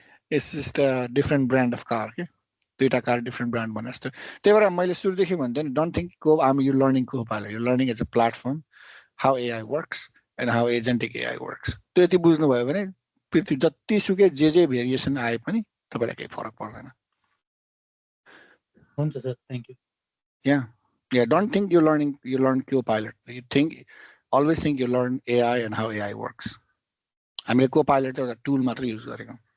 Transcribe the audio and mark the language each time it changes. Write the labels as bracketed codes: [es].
[en] it's just a different brand of car [ne] के दुईटा car different brand भने जस्तो त्यही भएर मैले सुरुदेखि भन्थेँ नि [en] don't think you learning Copilot you learning as a platform how AI works [ne] and how एजेन्टिक AI works त्यो यति बुझ्नुभयो भने पृथ्वी जतिसुकै जे भेरिएसन आए पनि तपाईँलाई केही फरक पर्दैन हुन्छ sir thank you [en] Yeah, don't think you learn Copilot. You always think you learn AI and how AI works. [ne] हामीले Copilot एउटा टुल मात्र युज गरेको.